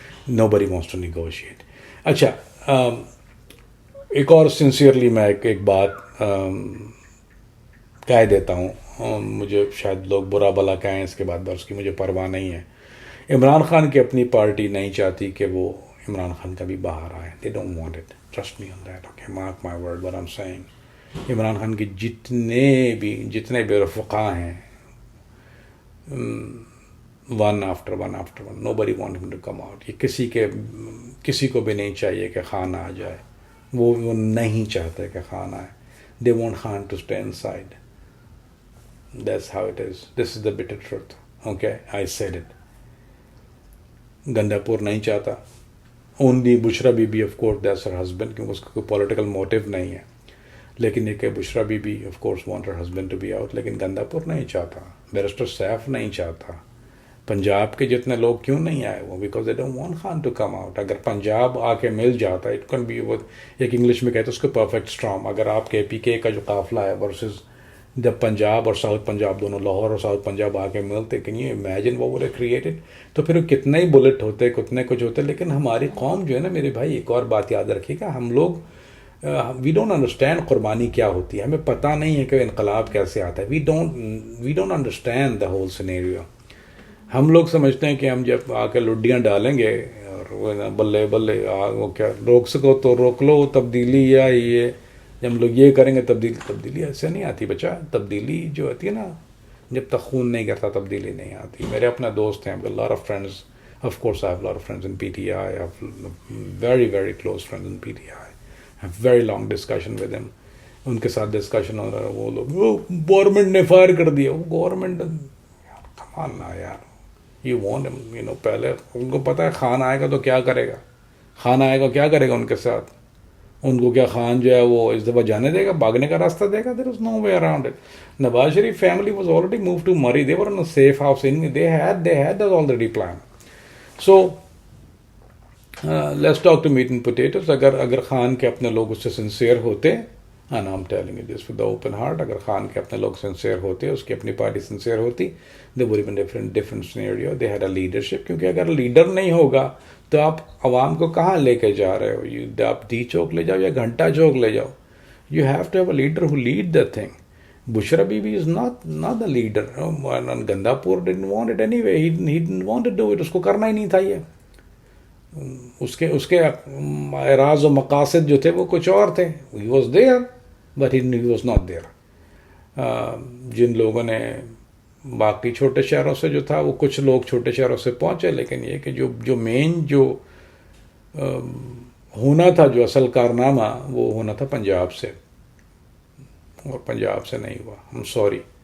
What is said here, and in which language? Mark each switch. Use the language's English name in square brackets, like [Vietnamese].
[English] Nobody wants to negotiate. [Urdu] اچھا, ایک اور سنسیئرلی میں ایک بات کہہ دیتا ہوں, مجھے شاید لوگ برا بلا کہیں اس کے بعد, بس کی مجھے پرواہ نہیں ہے. عمران خان کی اپنی پارٹی نہیں چاہتی کہ وہ عمران خان کا بھی باہر آئے. [English] They don't want it. Trust me on that. Okay, mark my word what I'm saying. [Urdu] Imran Khan کی جتنے بھی رفقا ہیں, [English] one after one, nobody want him to come out. [Urdu] یہ کسی کو بھی نہیں چاہیے کہ خان آ جائے. وہ نہیں چاہتے کہ خان آئے. [English] They want Khan to stay inside. That's how it is. This is the bitter truth. Okay, I said it. [Urdu] گندہ پور نہیں چاہتا. Only Bushra be be, [English] of course, that's her husband, [Urdu] کیونکہ اس کا کوئی پولیٹیکل موٹیو نہیں ہے. لیکن یہ کہ بشرا be be, [English] of course, want her husband to be out. [Urdu] لیکن گندہ پور نہیں چاہتا. بیرسٹر سیف نہیں چاہتا. پنجاب کے جتنے لوگ کیوں نہیں آئے وہ, because [English] they don't want Khan to come out. [Urdu] اگر پنجاب آ کے مل جاتا, [English] it can be, [Urdu] ایک انگلش میں کہتے ہیں اس کو پرفیکٹ اسٹارم. اگر آپ کے پی کے کا جو قافلہ ہے ورسز جب پنجاب اور ساؤتھ پنجاب دونوں, لاہور اور ساؤتھ پنجاب آ کے ملتے, [English] Can you imagine what would have created. [Urdu] تو پھر کتنے ہی بلٹ ہوتے, کتنے کچھ ہوتے. لیکن ہماری قوم جو ہے نا میرے بھائی, ایک اور بات یاد رکھیے گا, ہم لوگ [English] we don't understand [Urdu] قربانی کیا ہوتی ہے. ہمیں پتہ نہیں ہے کہ انقلاب کیسے آتا ہے. [English] We don't understand the whole scenario. [Urdu] ہم لوگ سمجھتے ہیں کہ ہم جب آ کے لڈیاں ڈالیں گے اور بلے بلے وہ کیا روک سکو تو روک لو تبدیلی, یا یہ جب ہم لوگ یہ کریں گے تبدیلی ایسے نہیں آتی بچہ. تبدیلی جو ہوتی ہے نا, جب تک خون نہیں کرتا تبدیلی نہیں آتی. میرے اپنے دوست ہیں, [English] lot of friends, of course I have a lot of friends in PTI. I have very very close friends in PTI. I have very long discussion with them. [Urdu] ان کے ساتھ ڈسکشن ہو رہا ہے, وہ لوگ گورنمنٹ نے فائر کر دیا. وہ گورنمنٹ کمان نہ یار, [English] you want him, [Urdu] پہلے ان کو پتہ ہے خان آئے گا تو کیا کرے گا. خان آئے گا کیا کرے گا ان کے ساتھ. ان کو کیا خان جو ہے وہ اس دفعہ جانے دے گا, بھاگنے کا راستہ دے گا. [English] there is no way around it. Nawaz Sharif family was already moved to Murray. They were in a safe house. They had that already planned. So let's talk to meat and potatoes. [Urdu] اگر خان کے اپنے لوگ اس سے sincere ہوتے, [English] and I'm telling you this with the open heart, [Urdu] اگر خان کے اپنے لوگ سنسیئر ہوتے, اس کی اپنی پارٹی سنسیئر ہوتی, [English] they would have been different scenario. They had a leadership. [Urdu] کیونکہ اگر لیڈر نہیں ہوگا تو آپ عوام کو کہاں لے کے جا رہے ہو. آپ ڈی چوک لے جاؤ یا گھنٹہ چوک لے جاؤ. [English] You have to have a leader who lead that thing. Bushra Bibi is not the leader. And Gandapur didn't want it anyway. He didn't want to do it. [Urdu] اس کو کرنا ہی نہیں تھا. یہ اس کے اراز و مقاصد جو تھے وہ کچھ اور تھے. [English] He was there, but he was not there. [Urdu] جن لوگوں نے باقی چھوٹے شہروں سے جو تھا وہ کچھ لوگ چھوٹے شہروں سے پہنچے، لیکن یہ کہ جو مین جو ہونا تھا، جو اصل کارنامہ وہ ہونا تھا پنجاب سے، اور پنجاب سے نہیں ہوا. ہم سوری.